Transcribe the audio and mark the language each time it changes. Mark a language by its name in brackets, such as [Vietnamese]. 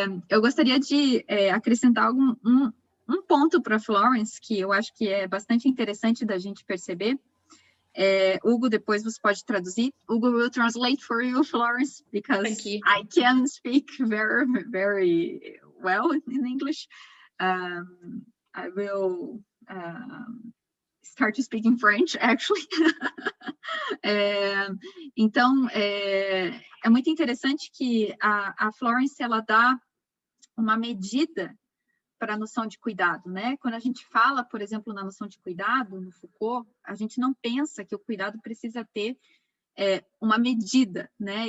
[Portuguese] Eu gostaria de acrescentar um ponto para Florence que eu acho que é bastante interessante da gente perceber. Hugo, depois você pode traduzir. [English] Hugo will translate for you, Florence, because I can speak very, very well in English. I will start to speak in French, actually. [Portuguese] Então, é muito interessante que a Florence, ela dá uma medida para a noção de cuidado, né? Quando a gente fala, por exemplo, na noção de cuidado, no Foucault, a gente não pensa que o cuidado precisa ter uma medida, né?